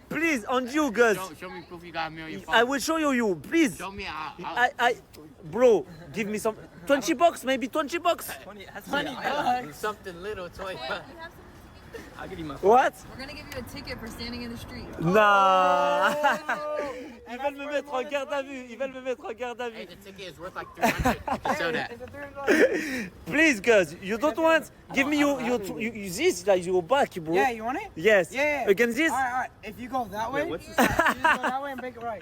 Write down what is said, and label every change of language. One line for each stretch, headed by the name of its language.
English: Please, on you, guys. Show me proof you got me on your phone. I will show you. Please. Show me. Bro, give me some. 20 bucks, maybe 20 bucks. Something little toy. I'll give you my phone. What? We're gonna give you a ticket for standing in the street. Nah.
French: Ils veulent me mettre en garde à vue. Ils veulent me mettre en garde à
English: Hey,
French: vue.
English: the ticket is worth like 300. You can show that. Please, guys, you don't want? Give me your this, like your back, bro. Yeah, you want it? Yes. Yeah. Against this? All right. If you go that way, what's this? you just go that way and make it right.